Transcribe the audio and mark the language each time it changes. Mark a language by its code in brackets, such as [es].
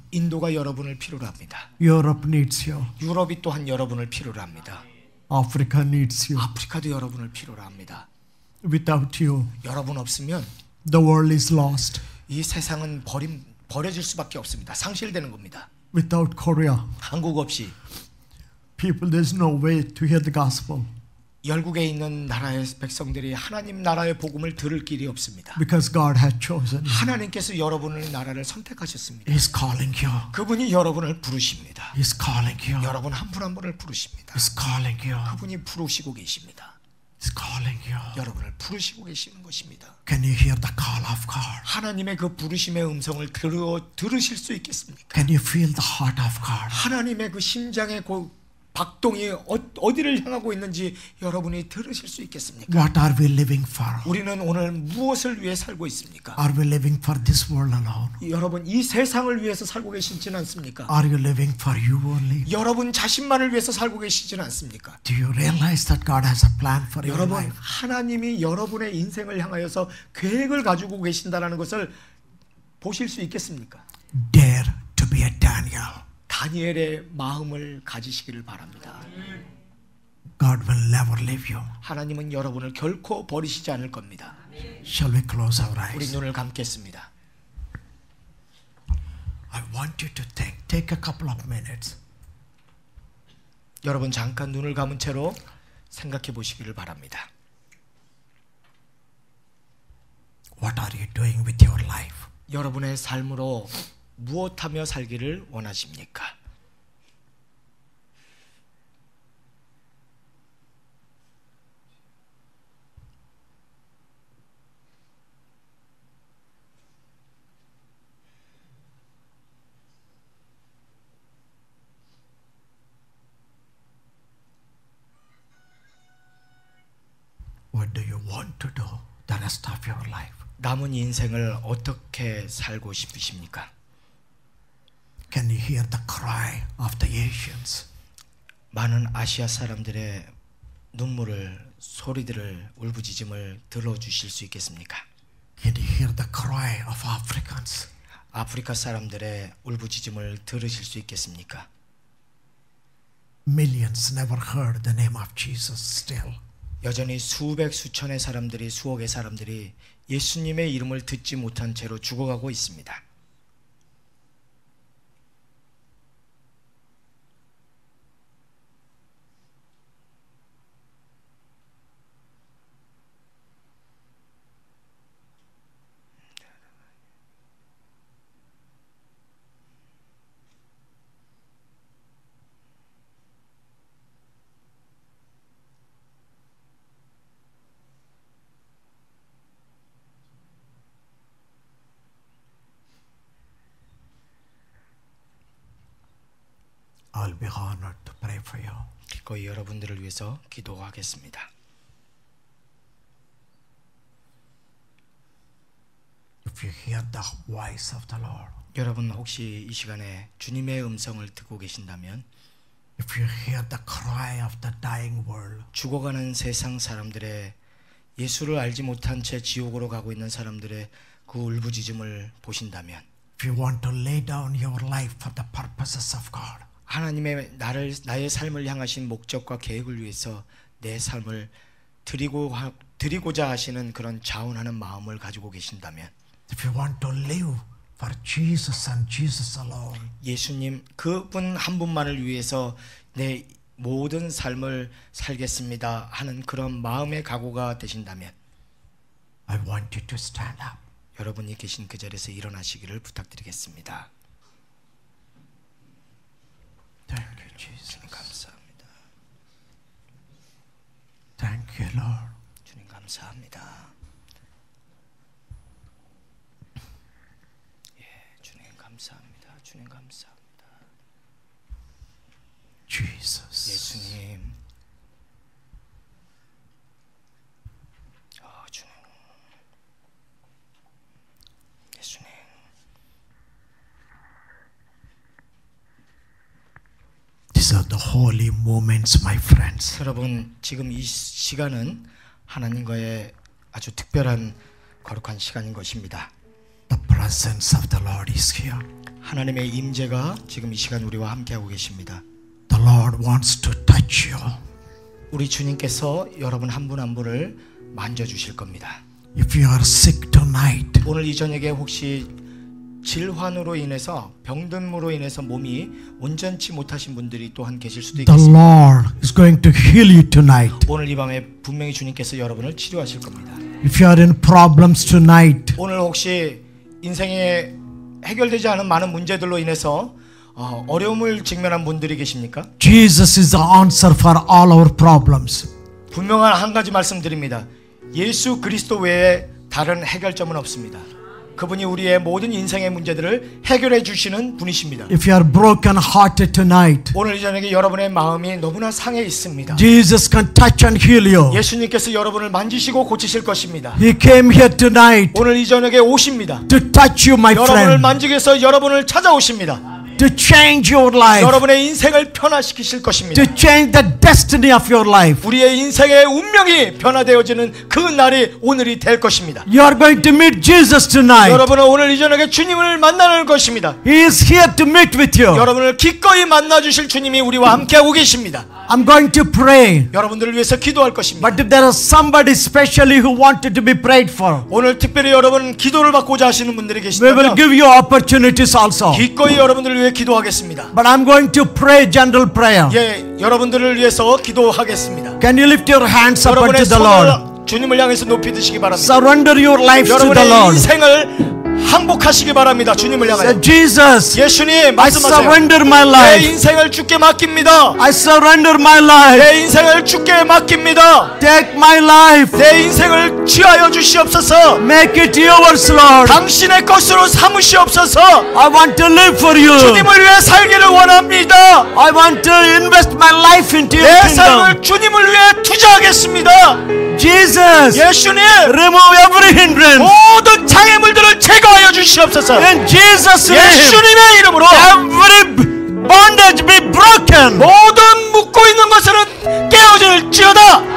[ko] 인도가 여러분을 필요로 합니다. [en] Europe needs you. [ko] 유럽이 또한 여러분을 필요로 합니다. [en] Africa needs you. [ko] 아프리카도 여러분을 필요로 합니다. [en] Without you, [ko] 여러분 없으면 [en] the world is lost. [ko] 이 세상은 버려질 수밖에 없습니다. 상실되는 겁니다. [en] Without Korea, [ko] 한국 없이 [en] people, there's no way to hear the gospel [ko] 열국에 있는 나라의 백성들이 하나님 나라의 복음을 들을 길이 없습니다. [en] because God has chosen you. [ko] 하나님께서 여러분의 나라를 선택하셨습니다. [en] He's calling you. [ko] 그분이 여러분을 부르십니다. [en] He's calling you. [ko] 여러분 한 분 한 분을 부르십니다. [en] He's calling you. [ko] 그분이 부르시고 계십니다. [en] He's calling you. [ko] 여러분을 부르시고 계시는 것입니다. [en] Can you hear the call of God? [ko] 하나님의 그 부르심의 음성을 들으실 수 있겠습니까? [en] Can you feel the heart of God? [ko] 하나님의 그 심장의 그 박동이 어디를 향하고 있는지 여러분이 들으실 수 있겠습니까? [en] What are we living for? [ko] 우리는 오늘 무엇을 위해 살고 있습니까? [en] Are we living for this world alone? [ko] 여러분 이 세상을 위해서 살고 계시지는 않습니까? [en] Are you living for you only? [ko] 여러분 자신만을 위해서 살고 계시지는 않습니까? [en] Do you realize that God has a plan for your [ko] 여러분 [en] life? [ko] 하나님이 여러분의 인생을 향하여서 계획을 가지고 계신다라는 것을 보실 수 있겠습니까? [en] Dare to be a Daniel. [ko] 다니엘의 마음을 가지시기를 바랍니다. [en] God will never leave you. [ko] 하나님은 여러분을 결코 버리시지 않을 겁니다. [en] Shall we close our [ko] 우리 [en] eyes? [ko] 눈을 감겠습니다. [en] I want you to think. Take a couple of minutes. [ko] 여러분 잠깐 눈을 감은 채로 생각해 보시기를 바랍니다. [en] What are you doing with your life? [ko] 여러분의 삶으로 무엇하며 살기를 원하십니까? [en] What do you want to do the rest of your life? [ko] 남은 인생을 어떻게 살고 싶으십니까? [en] Can you hear the cry of the Asians? [ko] 많은 아시아 사람들의 눈물을, 소리들을, 울부짖음을 들어주실 수 있겠습니까? [en] Can you hear the cry of Africans? [ko] 아프리카 사람들의 울부짖음을 들으실 수 있겠습니까? [en] Millions never heard the name of Jesus still. [ko] 여전히 수백 수천의 사람들이, 수억의 사람들이 예수님의 이름을 듣지 못한 채로 죽어가고 있습니다. [en] I'll be honored to pray for you. [ko] 기꺼이 여러분들을 위해서 기도하겠습니다. [en] If you hear the voice of the Lord, [ko] 여러분 혹시 이 시간에 주님의 음성을 듣고 계신다면, [en] if you hear the cry of the dying world, [ko] 죽어가는 세상 사람들의, 예수를 알지 못한 채 지옥으로 가고 있는 사람들의 그 울부짖음을 보신다면, [en] if you want to lay down your life for the purposes of God, [ko] 하나님의 나의 삶을 향하신 목적과 계획을 위해서 내 삶을 드리고자 하시는 그런 자원하는 마음을 가지고 계신다면, [en] If you want to live for Jesus and Jesus alone, [ko] 예수님 그분 한 분만을 위해서 내 모든 삶을 살겠습니다 하는 그런 마음의 각오가 되신다면 [en] I want you to stand up. [ko] 여러분이 계신 그 자리에서 일어나시기를 부탁드리겠습니다. [en] Thank you, Jesus. [ko] 주님 감사합니다. [en] Thank you, Lord. [ko] 주님 감사합니다. 예, 주님 감사합니다. 주님 감사합니다. [en] Jesus. [ko] 예수님. 주님. 예수님. [en] These are the holy moments, my friends. [ko] 여러분, 지금 이 시간은 하나님과의 아주 특별한 거룩한 시간인 것입니다. [en] The presence of the Lord is here. [ko] 하나님의 임재가 지금 이 시간 우리와 함께하고 계십니다. [en] The Lord wants to touch you. [ko] 우리 주님께서 여러분 한 분 한 분을 만져주실 겁니다. [en] If you are sick tonight, [ko] 오늘 이 저녁에 혹시 질환으로 인해서 병든무로 인해서 몸이 온전치 못하신 분들이 또한 계실 수도 [en] the [ko] 있겠습니다. [en] Lord is going to heal you tonight. [ko] 오늘 이 밤에 분명히 주님께서 여러분을 치료하실 겁니다. [en] If you are in problems tonight, [ko] 오늘 혹시 인생에 해결되지 않은 많은 문제들로 인해서 어려움을 직면한 분들이 계십니까? [en] Jesus is the answer for all our problems. [ko] 분명한 한 가지 말씀드립니다. 예수 그리스도 외에 다른 해결점은 없습니다. 그분이 우리의 모든 인생의 문제들을 해결해 주시는 분이십니다. [en] If you are broken hearted tonight, [ko] 오늘 이 저녁에 여러분의 마음이 너무나 상해 있습니다. [en] Jesus can touch and heal you. [ko] 예수님께서 여러분을 만지시고 고치실 것입니다. [en] He came here tonight [ko] 오늘 이 저녁에 오십니다. [en] to touch you, my [ko] 여러분을 [en] friend, [ko] 만지기 위해서 여러분을 찾아오십니다. [en] to change your life, [ko] 여러분의 인생을 변화시키실 것입니다. [en] to change the destiny of your life. [ko] 우리의 인생의 운명이 변화되어지는 그 날이 오늘이 될 것입니다. [en] You are going to meet Jesus tonight. [ko] 여러분은 오늘 이 저녁에 주님을 만나는 것입니다. [en] He is here to meet with you. [ko] 여러분을 기꺼이 만나주실 주님이 우리와 함께하고 계십니다. [en] I'm going to pray. [ko] 여러분들을 위해서 기도할 것입니다. [en] But if there is somebody especially who wanted to be prayed for, [ko] 오늘 특별히 여러분 기도를 받고자 하시는 분들이 [en] we will [ko] 계시다면 [en] give you opportunities also. [ko] 기꺼이 여러분들을 위해 기도하겠습니다. [en] But I'm going to pray general prayer. [ko] 예, 여러분들을 위해서 기도하겠습니다. [en] Can you lift your hands up [ko] 여러분의 [en] unto the Lord? [ko] 손을 주님을 향해서 높이 드시기 바랍니다. [en] Surrender your lives to the [ko] 여러분의 [en] Lord. [ko] 인생을 항복하시기 바랍니다. 주님을 향하여. [en] Say, Jesus, [ko] 예수님 [en] I [ko] 말씀하세요. [en] surrender my [ko] 내 [en] life. [ko] 인생을 주께 맡깁니다. [en] I surrender my life. [ko] 내 인생을 주께 맡깁니다. [en] Take my life. [ko] 내 인생을 취하여 주시옵소서. [en] Make it yours, Lord. [ko] 당신의 것으로 삼으시옵소서. [en] I want to live for you. [ko] 주님을 위해 살기를 원합니다. [en] I want to invest my life into your [ko] 내 [en] kingdom. [ko] 삶을 주님을 위해 투자하겠습니다. [en] Jesus, [ko] 예수님 [en] remove every hindrance. [ko] 모든 장애물들을 제거하여 주시옵소서. [en] In Jesus' name, [ko] 예수님의 이름으로 [en] every bondage be broken. [ko] 모든 묶고 있는 것들은 깨어질지어다.